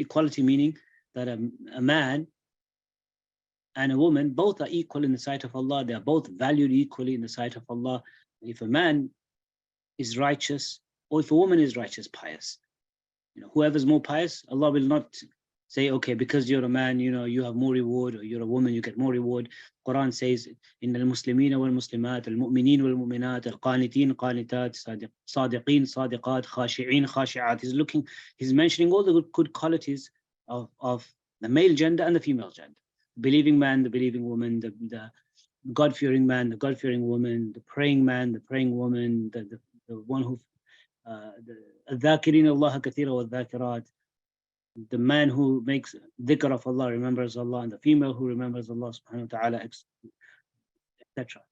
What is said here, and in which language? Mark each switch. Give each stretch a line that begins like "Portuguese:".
English: Equality meaning that a man and a woman both are equal in the sight of Allah. They are both valued equally in the sight of Allah. If a man is righteous, or if a woman is righteous, pious, whoever's more pious, Allah will not say, okay, because you're a man, you have more reward, or you're a woman, you get more reward. Quran says,
Arabic: إن المسلمين والمسلمات المؤمنين والمؤمنات القانتين قانتات صادقين صادقات خاشعين خاشعات.
English: He's mentioning all the good qualities of the male gender and the female gender. The believing man, the believing woman, the God-fearing man, the God-fearing woman, the praying man, the praying woman, the one who
Arabic: الذاكرين الله كثيرا والذاكرات,
English: the man who makes dhikr of Allah, remembers Allah, and the female who remembers Allah subhanahu wa ta'ala, etc.